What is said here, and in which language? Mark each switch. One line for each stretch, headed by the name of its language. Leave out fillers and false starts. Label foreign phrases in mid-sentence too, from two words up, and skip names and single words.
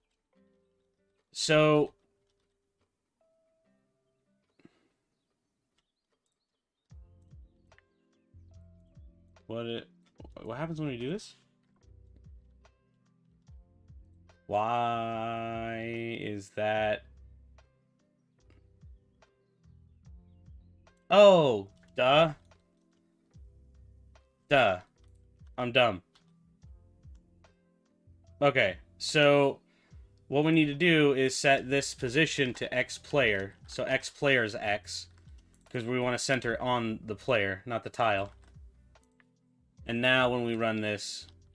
English: So, what happens when we do this? Why is that? Oh, duh. Duh. I'm dumb. Okay, so what we need to do is set this position to X player. So X player is X. Because we want to center on the player, not the tile. And now when we run this...